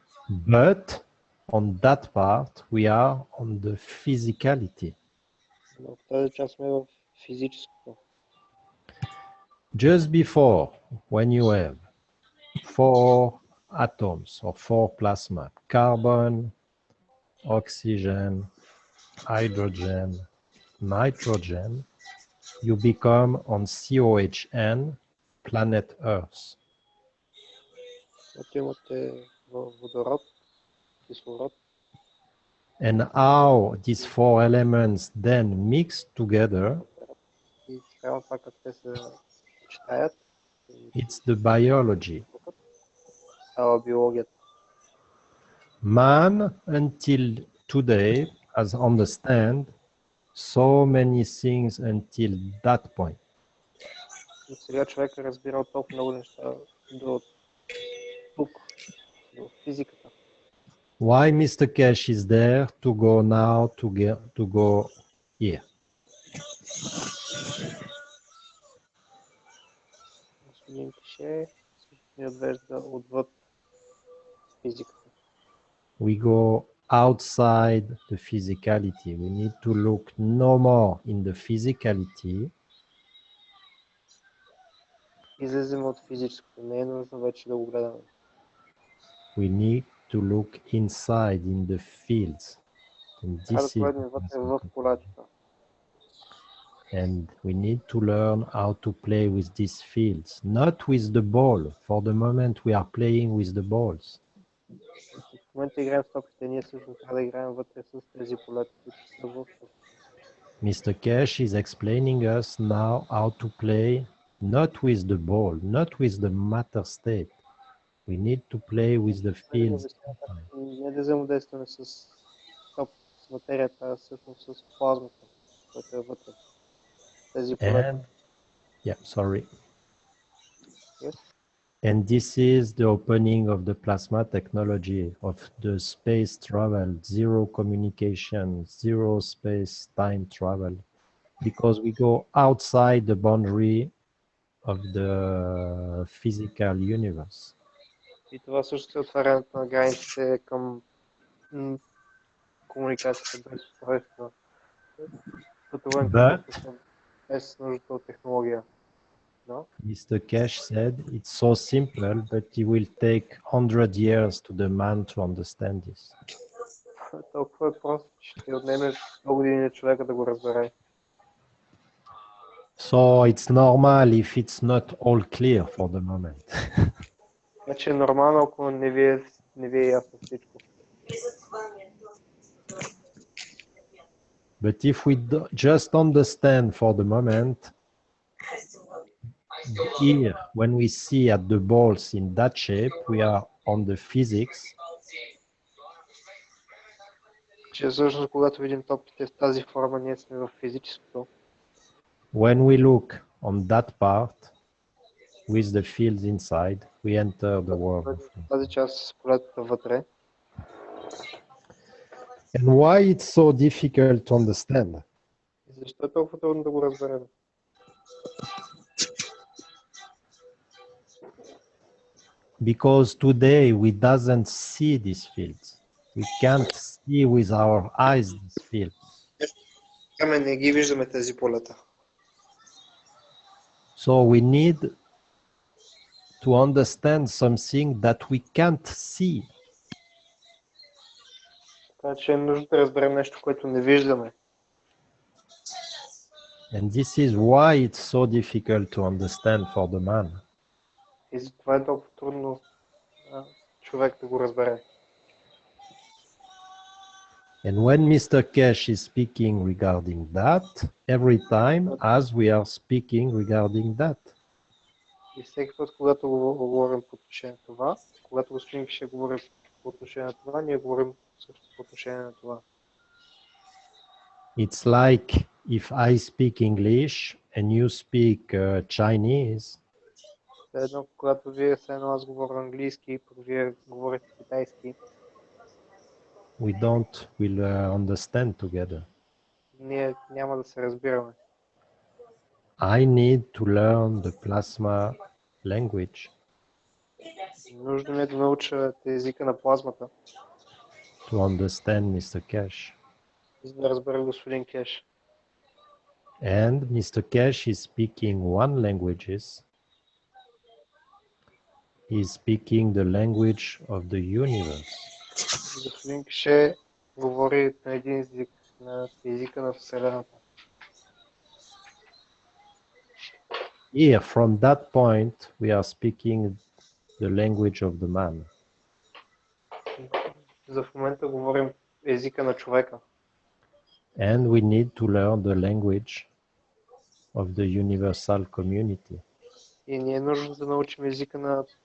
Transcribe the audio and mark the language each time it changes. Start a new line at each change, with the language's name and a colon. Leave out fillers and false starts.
English: But on that part, we are on the physicality.
Bulgarian: Но в тази част сме в физическото.
English: Just before, when you have 4 atoms or 4 plasma, carbon, oxygen, hydrogen, nitrogen, you become on COHN, planet Earth.
Bulgarian: Когато имате водород, кислород,
English: and how these four elements then mix together,
Bulgarian: и спрямо това как те се съчетаят,
English: it's the biology.
Bulgarian: става биологията.
English: Man until today has understand so many things until that point.
Bulgarian: И сега човек е разбирал толкова много неща до тук, до физиката.
English: Why Mr. Keshe is there to go now to go here?
Bulgarian: Господин Кеше ни отвежда отвъд физиката.
English: We go outside the physicality. We need to look no more in the physicality,
Bulgarian: Излезем от физическото. Не е нужно вече да го гледаме.
English: we need to look inside in the fields. And
Bulgarian: Трябва да
English: this is
Bulgarian: погледнем вътре в полетата.
English: and we need to learn how to play with these fields, not with the ball. For the moment, we are playing with the balls.
Bulgarian: В момента играем с топките, ние всъщност трябва да играем вътре с тези полета, които са в.
English: Mr. Keshe is explaining us now how to play not with the ball, not with the matter state. We need to play with the fields.
Bulgarian: Не да взаимодействаме с материята, а всъщност с плазмата, която е вътре. Тези полета.
English: And yeah, sorry. Yes? And this is the opening of the plasma technology, of the space travel, zero communication, zero space-time travel, because we go outside the boundary of the physical universe.
Bulgarian: И това също е отварянето на границите към комуникацията без устройства. Пътуването без нуждата от технология.
English: No? Mr. Keshe said it's so simple, but it will take 100 years to the man to understand this.
Bulgarian: Толкова е просто, че ще отнеме 100 години на човека да го разбере.
English: So it's normal if it's not all clear for the moment.
Bulgarian: Значи е нормално, ако не ви е ясно всичко.
English: But if we just understand for the moment, here, when we see at the balls in that shape, we are on the physics.
Bulgarian: Че всъщност, когато видим топките в тази форма, ние сме в физическото.
English: When we look on that part, with the fields inside, we enter the world.
Bulgarian: Тази част с полетата вътре.
English: And why it's so difficult to understand?
Bulgarian: Защо е толкова трудно да го разберем?
English: Because today we doesn't see these fields. We can't see with our eyes these fields.
Bulgarian: Ами не ги виждаме тези полета.
English: So we need to understand something that we can't see.
Bulgarian: Така че е нужно да разберем нещо, което не виждаме.
English: And this is why it's so difficult to understand for the man.
Bulgarian: И затова е толкова трудно човек да го разбере.
English: And when Mr. Keshe is speaking regarding that, every time as we are speaking regarding that.
Bulgarian: И всеки път, когато говорим по отношение на това, когато господин Кеше говори по отношение на това, ние говорим също по отношение на това.
English: It's like if I speak English and you speak Chinese.
Bulgarian: Едно, когато вие с едно аз говоря английски, пък вие говорите китайски.
English: We don't will understand together.
Bulgarian: Ние няма да се разбираме.
English: I need to learn the plasma language.
Bulgarian: Нужно ми е да науча езика на плазмата.
English: To understand Mr. Keshe.
Bulgarian: За да разбера господин Кеш.
English: And Mr. Keshe is speaking one languages. He is speaking the language of the universe.
Bulgarian: Господин Кеше говори на един език, на езика на Вселената.
English: Here, from that point, we are speaking the language of the man.
Bulgarian: За в момента говорим езика на човека.
English: And we need to learn the language of the universal community.
Bulgarian: И ни е нужно да научим езика на